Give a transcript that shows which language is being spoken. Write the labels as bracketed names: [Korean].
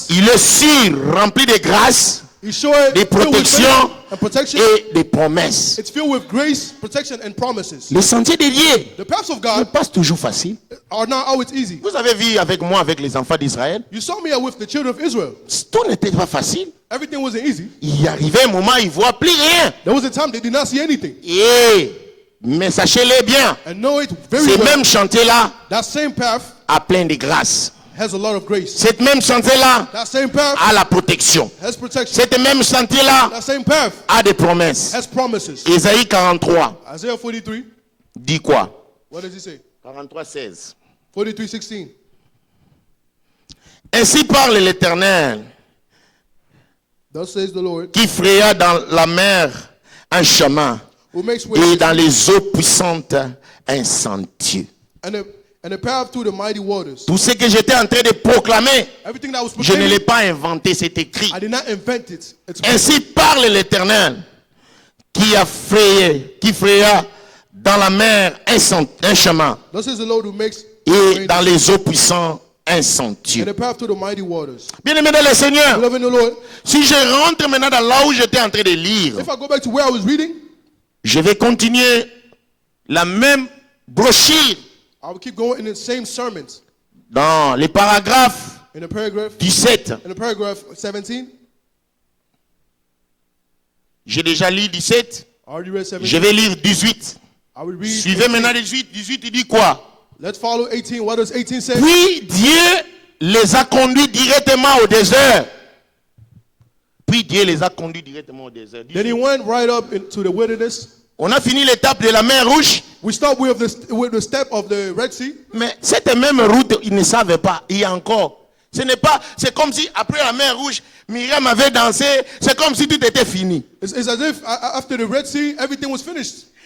[French] il est sûr, rempli de grâce, [English] He's sure [French] de [English] filled with protection favor and protection. [French] et de promesses. [English] It's filled with grace, protection, and promises. [French] Les sentiers de Dieu [English] The paths of [French] ne [English] God [French] passent toujours facile. [English] are not always easy. [French] Vous avez vu avec moi, avec les enfants d'Israël, [English] You saw me with the children of Israel. [French] tout n'était pas facile. [English] Everything wasn't easy. [French] Il y arrivait un moment, ils ne voient plus rien. [English] There was a time they did not see anything. [French] Mais sachez-le bien, [English] And know it very [French] ce [English] well. [French] même chantier-là [English] That same path [French] a plein de grâce. [English] has a lot of grace. [French] Cette même chantier-là [English] That same path [French] a la protection. [English] has protection. [French] Cette même chantier-là [English] That same path [French] a des promesses. [English] has promises. [French] Ésaïe 43 [English] Isaiah 43, [French] dit quoi? [English] what does he say? [French] 43, 16. [English] 43:16. [French] Ainsi parle l'Éternel [English] Thus says the Lord, [French] qui fraya dans la mer un chemin [English] who makes way [French] et dans les eaux puissantes un sentier. [English] and a path through the mighty waters. [French] Tout ce que j'étais en train de proclamer, [English] Everything that I was [French] je ne l'ai [English] proclaiming, [French] pas inventé, c'est écrit. [English] I did not invent it. It's [French] Ainsi parle l'Éternel qui fraya dans la mer un chemin [English] Thus says the Lord who makes [French] et dans les eaux puissantes un sentier. [English] and a path through the mighty waters. [French] Bien-aimé dans le Seigneur, [English] Beloved in the Lord, [French] si je rentre maintenant dans là où j'étais en train de lire, [English] if I go back to where I was reading, [French] je vais continuer la même brochure [English] I will keep going in the same sermons. [French] dans les paragraphes [English] In the paragraph [French] 17. [English] In the paragraph 17, [French] J'ai déjà lu 17. [English] I already read 17. [French] Je vais lire 18. [English] I will read [French] Suivez [English] 18. [French] maintenant 18. 18, il dit quoi? [English] Let's follow 18. What does 18 say? [French] Puis Dieu les a conduits directement au désert. Puis Dieu les a conduits directement au désert. [English] Then he went right up into the wilderness. [French] On a fini l'étape de la mer Rouge. [English] We start with the step of the Red Sea. [French] Mais cette même route, ils ne savaient pas. Il y a encore. Ce n'est pas, c'est comme si après la mer Rouge, Myriam avait dansé. C'est comme si tout était fini. [English] It's as if after the Red Sea, everything was finished.